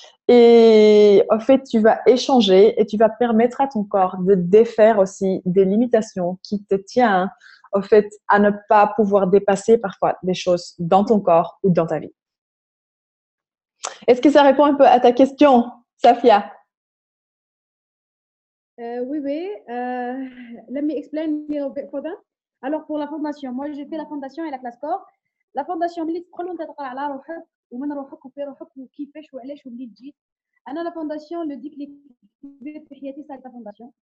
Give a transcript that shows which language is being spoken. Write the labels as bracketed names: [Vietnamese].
[French] Et en fait, tu vas échanger et tu vas permettre à ton corps de défaire aussi des limitations qui te tiennent, en fait, à ne pas pouvoir dépasser parfois des choses dans ton corps ou dans ta vie. Est-ce que ça répond un peu à ta question, Safia? Oui, oui. [English] Let me explain a little bit for that. [French] Alors, pour la fondation, moi, j'ai fait la fondation et la classe corps. [Arabic] La fondation, ملي تدخل وانت تقرا على روحك ومن روحك وفي روحك وكيفاش وعلاش وليت جيت. انا لا فونداسيون لو ديكليك كبير في حياتي ساعه لا فونداسيون.